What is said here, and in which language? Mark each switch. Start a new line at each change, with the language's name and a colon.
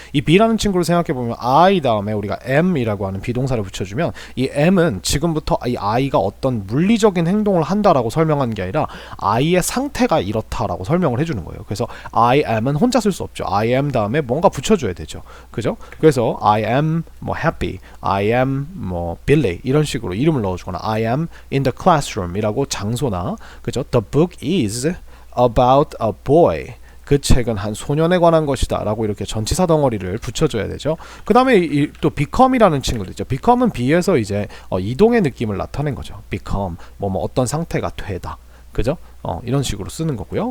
Korean: 이 be라는 친구를 생각해보면 I 다음에 우리가 am이라고 하는 비동사를 붙여주면 이 am은 지금부터 이 I가 어떤 물리적인 행동을 한다라고 설명하는 게 아니라 I의 상태가 이렇다라고 설명을 해주는 거예요. 그래서 I am은 혼자 쓸 수 없죠. I am 다음에 뭔가 붙여줘야 되죠. 그죠? 그래서 I am 뭐 happy, I am 뭐 Billy 이런 식으로 이름을 넣어주거나
English: I am in the classroom
Korean: 이라고 장소나, 그죠?
English: The book is about a boy.
Korean: 그 책은 한 소년에 관한 것이다 라고 이렇게 전치사 덩어리를 붙여줘야 되죠. 그 다음에 또 become이라는 친구도 있죠. become은 be에서 이제 이동의 느낌을 나타낸 거죠. become 뭐 어떤 상태가 되다, 그죠? 이런 식으로 쓰는 거고요.